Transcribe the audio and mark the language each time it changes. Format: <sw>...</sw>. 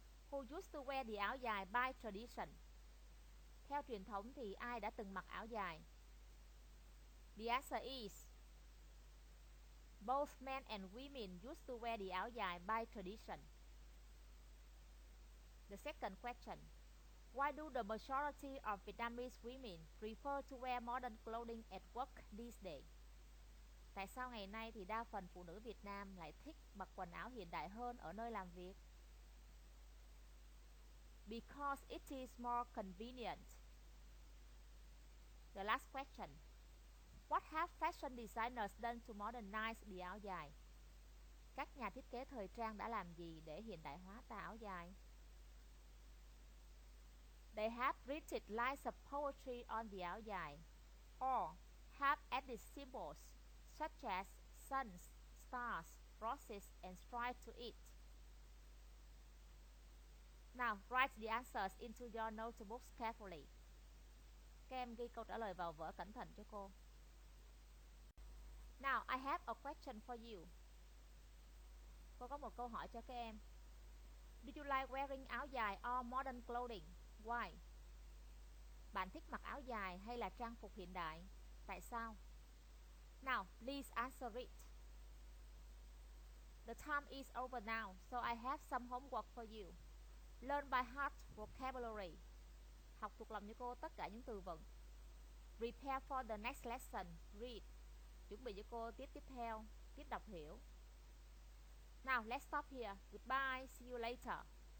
<en>Who used to wear the áo dài by tradition?</en> <vi>Theo truyền thống thì ai đã từng mặc áo dài?</vi> <en>The answer is both men and women used to wear the áo dài by tradition. The second question. Why do the majority of Vietnamese women prefer to wear modern clothing at work these days?</en> <vi>Tại sao ngày nay thì đa phần phụ nữ Việt Nam lại thích mặc quần áo hiện đại hơn ở nơi làm việc?</vi> <en>Because it is more convenient. The last question. What have fashion designers done to modernize the áo dài?</en> <vi>Các nhà thiết kế thời trang đã làm gì để hiện đại hóa tà áo dài?</vi> <en>They have printed lines of poetry on the áo dài, or have added symbols such as suns, stars, crosses, and stripes to it. Now write the answers into your notebooks carefully.</en> <vi>Các em ghi câu trả lời vào vở cẩn thận cho cô.</vi> <en>Now I have a question for you.</en> <vi>Cô có một câu hỏi cho các em.</vi> <en>Do you like wearing áo dài or modern clothing? Why?</en> <vi>Bạn thích mặc áo dài hay là trang phục hiện đại? Tại sao?</vi> <en>Now please answer it. The time is over now, so I have some homework for you. Learn by heart vocabulary.</en> <vi>Học thuộc lòng cho cô tất cả những từ vựng.</vi> <en>Prepare for the next lesson. Read.</en> <vi>Chuẩn bị cho cô tiết tiếp theo, tiết đọc hiểu.</vi> <en>Now let's stop here. Goodbye. See you later.</en>